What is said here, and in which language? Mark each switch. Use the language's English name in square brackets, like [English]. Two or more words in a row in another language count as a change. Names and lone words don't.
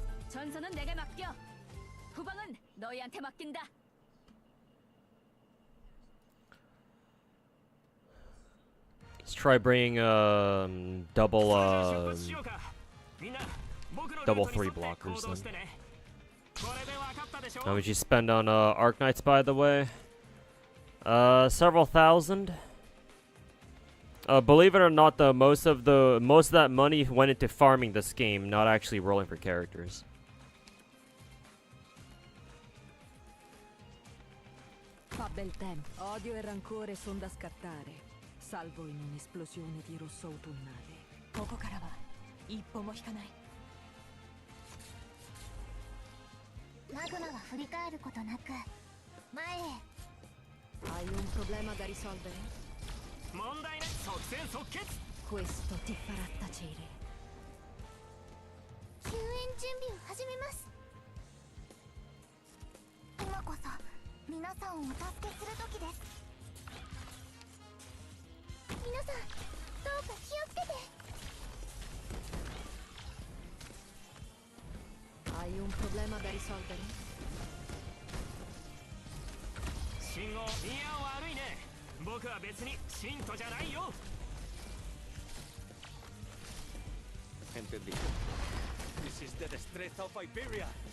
[Korean] 전선은 내게 맡겨. 후방은 너희한테 맡긴다. [English] Let's try bringing double 3 blockers then. How much you spend on Arknights, by the way? Several thousand. Believe it or not, though, most of that money went into farming this game, not actually rolling for characters. [Italian] Fa bel tempo. Odio e rancore son da scattare, salvo in un'esplosione di rosso autunnale. [Japanese] ここからは一歩も引かない。マグマは振り返ることなく前へ。 [Italian] Hai un problema da risolvere? [Japanese] 問題ない。即戦即決。 [Italian] Questo ti farà tacere. [Japanese] 救援準備を始めます。今こそ皆さんをお助けする時です。皆さんどうか気をつけて。 [Italian] Hai un problema da risolvere? [Japanese] 信号、いや悪いね。僕は別に信徒じゃないよ。 [Spanish] Entendido. [English] This is the destreza of Iberia.